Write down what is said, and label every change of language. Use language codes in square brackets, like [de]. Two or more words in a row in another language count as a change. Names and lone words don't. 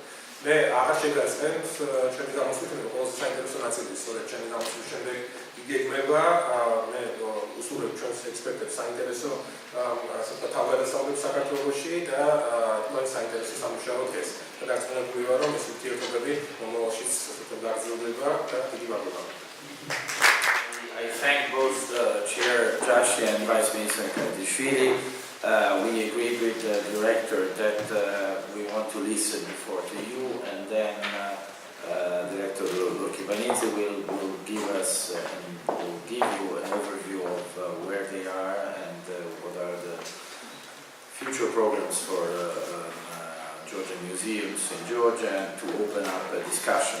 [ka] მე აღარ შეგაწყენთ ჩემი გამოსვლით, რომ ყველაზე საინტერესო ნაწილი სწორედ ჩემი გამოსვლის შემდეგ იგეგმება. მე უსურვებ ჩვენს ექსპერტებს საინტერესო ასე ვთქვათ თავგადასავლებს საქართველოში და თქვენ საინტერესო სამუშაო დღეს. და დარწმუნებული ვარ, რომ ეს ურთიერთობები მომავალშიც გაგრძელდება და დიდი მადლობა. [en] I thank both Chair Joshi and Vice Minister Kardishvili. We agreed with the director that we want to listen before to you, and then Director Lokibanidze will give us will give you an overview of where they are and what are the future programs for Georgian museums in Georgia, and to open up a discussion.